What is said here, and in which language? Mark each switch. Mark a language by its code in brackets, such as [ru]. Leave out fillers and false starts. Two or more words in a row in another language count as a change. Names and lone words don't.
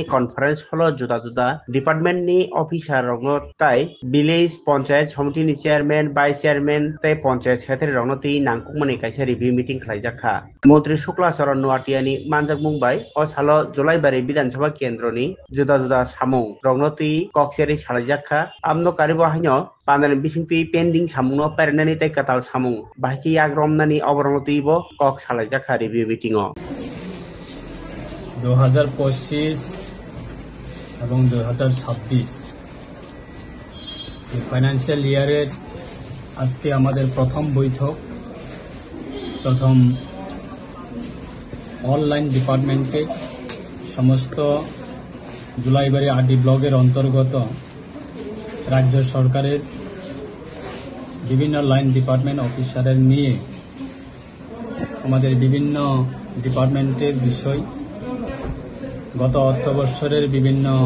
[trp] कनफारेंस हलो जुदा जुदा डिपार्टमेंटनि अफिसार रंनो ताई विलेज पंचायत समितिनि चेयरमैन [en] vice chairman [trp] तै पंचायत सेक्रेटारि रंनो ती नांकुमनि काइसे [en] review meeting [trp] खालायजाखा मंत्री शुक्ला चरण नुवाटियानि मानजाक मुंबाई अ सालो जुलाइबारि विधानसभा केंद्रनि जुदा जुदा सामुं रंनो ती कक्सेरि सालायजाखा आमनो कारिबो हाइनो पानानि बिसिंति पेंडिंग सामुंनो पेरनानि तै काताल सामुं बाहिकी आग्रमनानि अवरंतिबो कक सालायजाखा [en] review meeting [bn] 2025 এবং 2026 এই [en] financial year [bn] আজকে আমাদের প্রথম বৈঠক প্রথম অনলাইন ডিপার্টমেন্টে সমস্ত জুলাইবাড়ি আরডি ব্লকের অন্তর্গত রাজ্য সরকারের বিভিন্ন [en] line department [bn] অফিসারের নিয়ে আমাদের বিভিন্ন ডিপার্টমেন্টের বিষয় গত অর্থবর্ষের বিভিন্ন